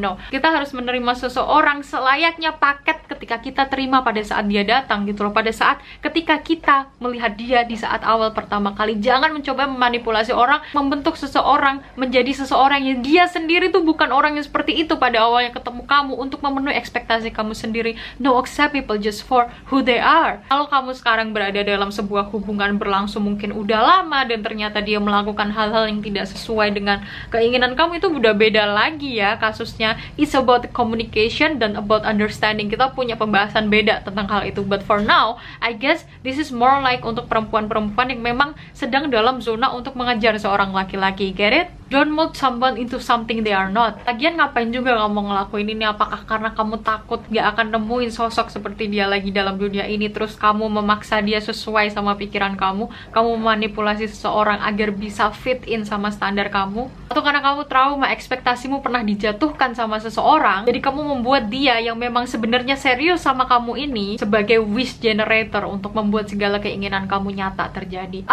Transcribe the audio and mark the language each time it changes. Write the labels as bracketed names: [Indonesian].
[Indonesian] No, kita harus menerima seseorang selayaknya paket ketika kita terima pada saat dia datang gitu loh, pada saat ketika kita melihat dia di saat awal pertama kali. Jangan mencoba memanipulasi orang, membentuk seseorang menjadi seseorang yang dia sendiri tuh bukan orang yang seperti itu pada awalnya ketemu kamu, untuk memenuhi ekspektasi kamu sendiri. [English] No, accept people just for who they are. [Indonesian] Kalau kamu sekarang berada dalam sebuah hubungan berlangsung mungkin udah lama dan ternyata dia melakukan hal-hal yang tidak sesuai dengan keinginan kamu, itu udah beda lagi ya kasusnya. [English] It's about communication dan about understanding. [Indonesian] Kita punya pembahasan beda tentang hal itu. [English] But for now, I guess this is more like [Indonesian] untuk perempuan-perempuan yang memang sedang dalam zona untuk mengejar seorang laki-laki. [English] Get it? Don't mold someone into something they are not. [Indonesian] Lagian ngapain juga kamu ngelakuin ini? Apakah karena kamu takut gak akan nemuin sosok seperti dia lagi dalam dunia ini, terus kamu memaksa dia sesuai sama pikiran kamu memanipulasi seseorang agar bisa fit in sama standar kamu? Atau karena kamu trauma, ekspektasimu pernah dijatuhkan sama seseorang, jadi kamu membuat dia yang memang sebenarnya serius sama kamu ini sebagai wish generator untuk membuat segala keinginan kamu nyata terjadi?